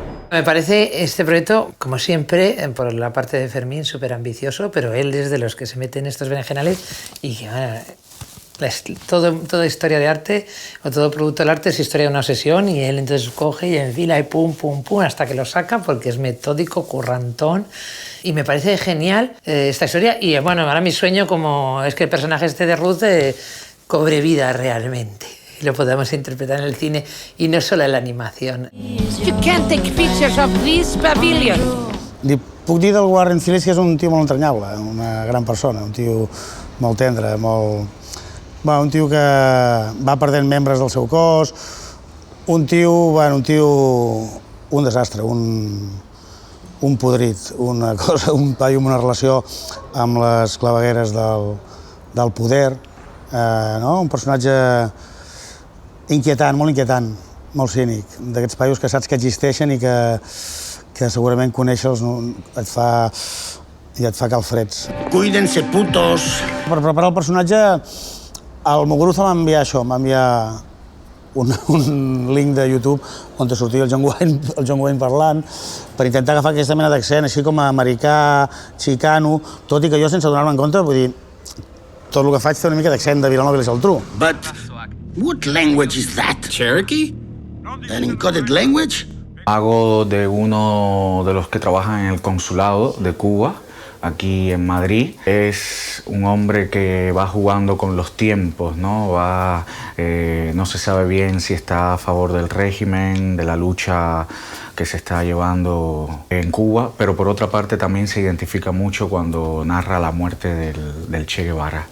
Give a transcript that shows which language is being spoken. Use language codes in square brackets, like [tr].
[es] Me parece este proyecto, como siempre, por la parte de Fermín, súper ambicioso, pero él es de los que se mete en estos berenjenales y que, bueno, toda historia de arte o todo producto del arte es historia de una obsesión y él entonces coge y enfila y pum, pum, pum, hasta que lo saca porque es metódico, currantón y me parece genial esta historia y bueno, ahora mi sueño como es que el personaje este de Ruth cobre vida realmente. Y lo podemos interpretar en el cine y no solo en la animación. [en] You can't take pictures of this pavilion. [ca] Li puc dir del Warren Zillis que és un tio molt entranyable, una gran persona, un tio molt tendre, un tio que va perdent membres del seu cos, un desastre, un podrit, un paio amb una relació amb les clavegueres del poder, no? Un personatge inquietant, molt cínic, d'aquests paios que saps que existeixen i que segurament conèixer-los et fa calfreds. [es] Cuídense, putos! [ca] Per preparar el personatge, el Muguruza m'enviar un link de YouTube on te sortia el John Wayne parlant per intentar agafar aquesta mena d'accent, així com americà, xicano, tot i que jo, sense donar-me en compte, vull dir, tot el que faig té una mica d'accent de Vilanova i la Geltrú. [en] But what language is that? Cherokee? An encoded language? [es] Hago de uno de los que trabajan en el consulado de Cuba, aquí en Madrid. Es un hombre que va jugando con los tiempos, ¿no? No se sabe bien si está a favor del régimen, de la lucha que se está llevando en Cuba, pero por otra parte también se identifica mucho cuando narra la muerte del Che Guevara.